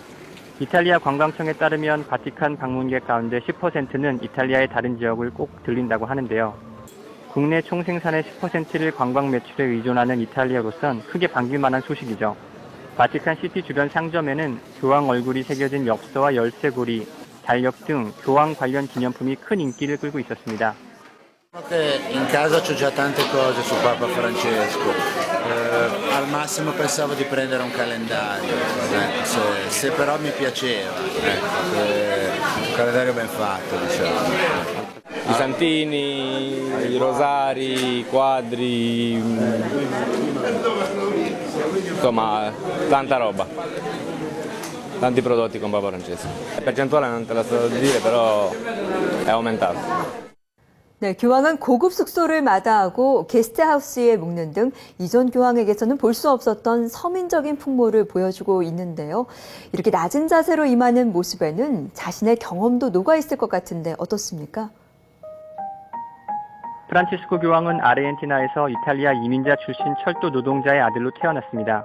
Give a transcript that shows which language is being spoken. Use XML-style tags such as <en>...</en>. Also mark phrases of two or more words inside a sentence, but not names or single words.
<ko>이탈리아 관광청에 따르면 바티칸 방문객 가운데 10%는 이탈리아의 다른 지역을 꼭 들린다고 하는데요. 국내 총생산의 10%를 관광 매출에 의존하는 이탈리아로선 크게 반길 만한 소식이죠. 바티칸시티 주변 상점에는 교황 얼굴이 새겨진 엽서와 열쇠고리, 달력 등 교황 관련 기념품이 큰 인기를 끌고 있었습니다.</ko> <it>In casa c'ho già tante cose su Papa Francesco, al massimo pensavo di prendere un calendario, se però mi piaceva, un calendario ben fatto, diciamo. I santini, i rosari, i quadri, insomma tanta roba, tanti prodotti con Papa Francesco. La percentuale non te la so dire, però è aumentato.</it> <ko>네, 교황은 고급 숙소를 마다하고 게스트하우스에 묵는 등 이전 교황에게서는 볼 수 없었던 서민적인 풍모를 보여주고 있는데요. 이렇게 낮은 자세로 임하는 모습에는 자신의 경험도 녹아있을 것 같은데 어떻습니까? 프란치스코 교황은 아르헨티나에서 이탈리아 이민자 출신 철도 노동자의 아들로 태어났습니다.</ko>